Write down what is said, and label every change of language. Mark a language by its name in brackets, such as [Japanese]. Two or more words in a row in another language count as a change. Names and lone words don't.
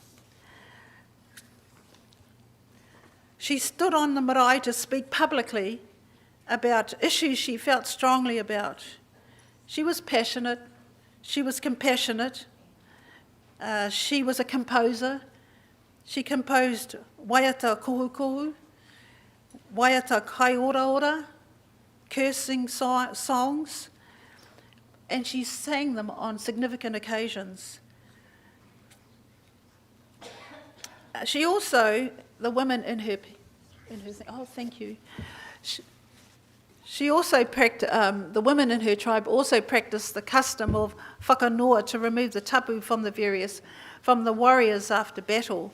[English] She stood on the marae to speak publicly about issues she felt strongly about. She was passionate, she was compassionate, she was a composer. She composed [Māori] waiata kohu, waiata kai ora ora, [English] cursing songs, and she sang them on significant occasions. She also, the women in her oh, thank you. She also the women in her tribe also practiced the custom of whakanoa to remove the tapu from the warriors after battle.